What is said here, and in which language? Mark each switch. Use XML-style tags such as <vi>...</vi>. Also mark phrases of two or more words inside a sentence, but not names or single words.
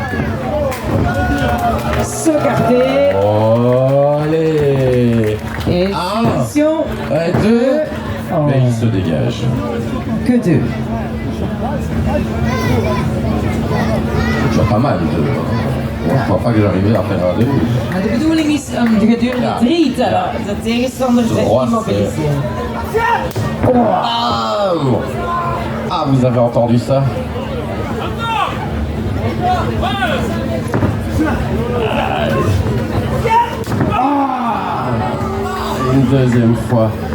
<fr>Sauvegarder. Oh, allez! Et attention. 2. Oh. Et il se dégage. Que 2. Déjà pas mal, 2. Je crois pas que j'arrivais à faire un début.</fr> <nl>Maar de bedoeling is om de gedurende 3 tellen. De tegenstander te Droit, immobiliseren.</nl> <fr>Bam! Ah, vous avez entendu ça? Une deuxième fois.</fr>